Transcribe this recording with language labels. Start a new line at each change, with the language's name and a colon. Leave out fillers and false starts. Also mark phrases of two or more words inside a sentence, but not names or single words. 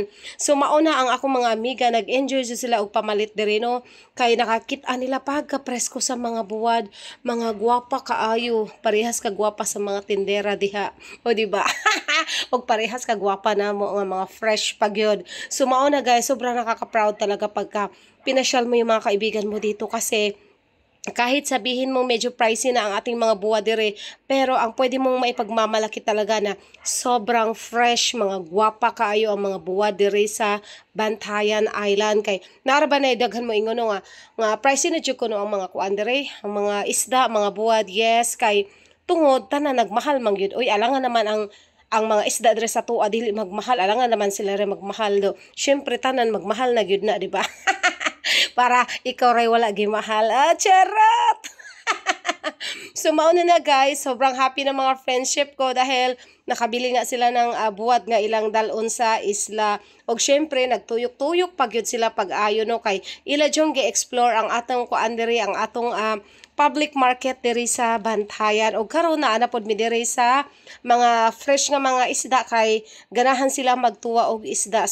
Cebuano: So mauna ang akong mga amiga nag-enjoy sila og pamalit diri no, kay nakakita nila pagka-presko sa mga buwad, mga gwapa kaayo, parehas ka gwapa sa mga tindera diha, o di ba? Og parehas ka gwapa na mo nga mga fresh pagyod. So mao na guys,
Filipino: sobrang nakaka-proud talaga pagka pinasyal mo yung mga kaibigan mo dito, kasi kahit sabihin mo medyo pricey na ang ating mga buwa dire, pero ang pwede mong maipagmamalaki talaga na sobrang fresh,
Cebuano: mga gwapa kaayo ang mga buwa dire sa Bantayan Island. Kay naraba na daghan mo ingon nga pricey na jud kuno ang mga kuan dire, ang mga isda, mga buwad. Yes, kay tungod tanan nagmahal man gyud. Oy,
Filipino: alangan naman
Cebuano: ang mga isda dire sa tuwa dili magmahal,
Filipino: alangan naman
Cebuano: sila rin magmahal do. Syempre tanan magmahal na gyud na, di ba? Para ikaw ray wala gimahal.
Filipino: Charot! So mauna na guys, sobrang happy na mga friendship ko dahil nakabili nga sila ng buwad
Cebuano: nga ilang dalon sa isla. Og syempre nagtuyok-tuyok pagyud sila pag-ayo no, kay ila jung gi-explore ang atong kuan diri, ang atong
English: public market
Cebuano: diri sa Bantayan. Og karon na pod mi diri sa mga fresh nga mga isda kay ganahan sila magtuwa og isda.